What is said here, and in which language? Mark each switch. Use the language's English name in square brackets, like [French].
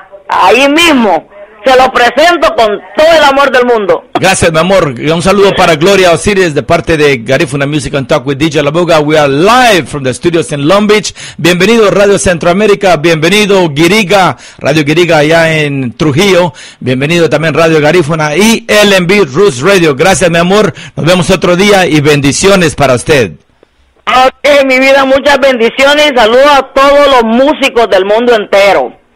[Spanish] Ahí mismo se lo presento con todo el amor del mundo. Gracias, mi amor. Un saludo para Gloria Osiris de parte de Garifuna Music and Talk with DJ Labuga. [English] We are live from the studios in Long Beach. [Spanish] Bienvenido Radio Centroamérica, bienvenido Guiriga, Radio Guiriga allá en Trujillo. Bienvenido también Radio Garifuna y LMB Roots Radio. Gracias, mi amor. Nos vemos otro día y bendiciones para usted. Ok, mi vida, muchas bendiciones. Saludos a todos los músicos del mundo entero.